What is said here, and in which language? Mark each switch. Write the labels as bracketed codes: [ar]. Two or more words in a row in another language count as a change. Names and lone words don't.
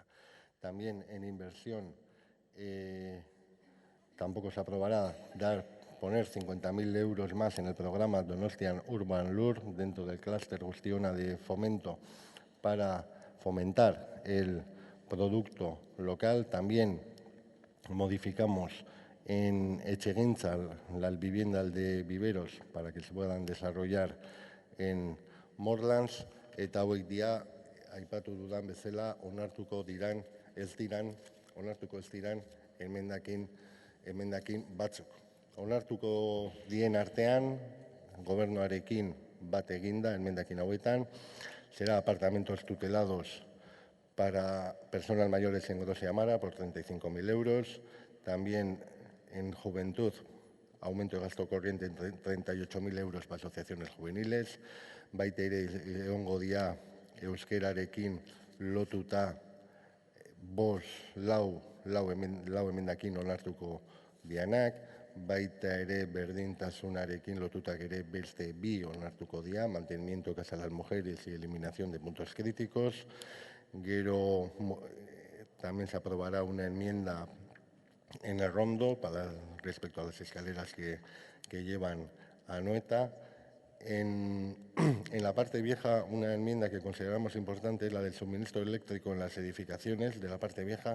[es] También en inversión tampoco se aprobará poner 50.000 euros más en el programa Donostian Urban Lur dentro del clúster Guztiona de fomento para fomentar el producto local. También modificamos en Etxegintza las viviendas de viveros para que se puedan desarrollar en Morlands, [eu] eta hauek dira aipatu dudan bezala onartuko ez diran emendakin batzuk. Onartuko dien artean, gobernuarekin bat eginda emendakin hauetan, [es] será apartamentos tutelados para personas mayores en Gros y Amara por 35.000 euros. También en juventud, aumento de gasto corriente en 38.000 euros para asociaciones juveniles. [eu] Baita ere egongo dira euskerarekin lotuta lau emendakin onartuko dianak. Baita ere berdintasunarekin lotutak ere beste bi onartuko dira, [es] mantenimiento casa a las mujeres y eliminación de puntos críticos. Gero también se aprobará una enmienda en el rondo respecto a las escaleras que llevan a Anoeta. En la parte vieja, una enmienda que consideramos importante es la del suministro eléctrico en las edificaciones de la parte vieja.